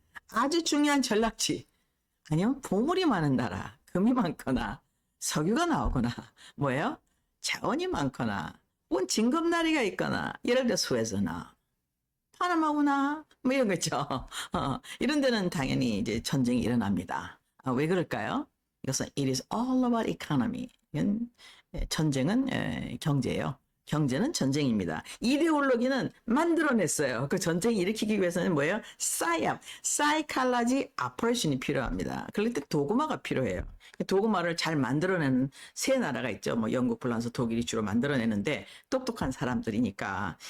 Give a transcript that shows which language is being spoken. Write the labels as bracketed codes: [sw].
[ko] 아주 중요한 전략지. 아니면 보물이 많은 나라. 금이 많거나 석유가 나오거나 뭐예요? 자원이 많거나 혹은 징검다리가 있거나 예를 들어 스웨즈나 파나마구나 뭐 이런 거죠. 이런 데는 당연히 이제 전쟁이 일어납니다. 왜 그럴까요? 이것은 [en] it is all about economy. [ko] 이건 전쟁은 경제예요. 경제는 전쟁입니다. 이데올로기는 만들어냈어요. 그 전쟁 일으키기 위해서는 뭐예요? 사이압, 사이칼라지 아퍼레이션이 필요합니다. 그럴 때 도구마가 필요해요. 도구마를 잘 만들어내는 세 나라가 있죠. 뭐 영국, 프랑스, 독일이 주로 만들어내는데 똑똑한 사람들이니까.